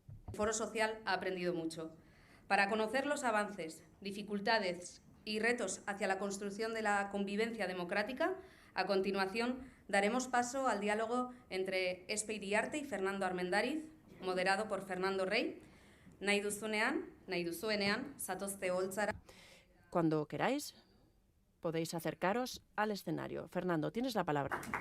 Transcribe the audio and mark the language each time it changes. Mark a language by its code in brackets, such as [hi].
[es] El Foro Social ha aprendido mucho. Para conocer los avances, dificultades y retos hacia la construcción de la convivencia democrática, a continuación daremos paso al diálogo entre Espe Iriarte y Fernando Armendariz, moderado por Fernando Rey. [eu] Nahi duzuenean, zatozte holtzara. [es] Cuando queráis, podéis acercaros al escenario. Fernando, tienes la palabra.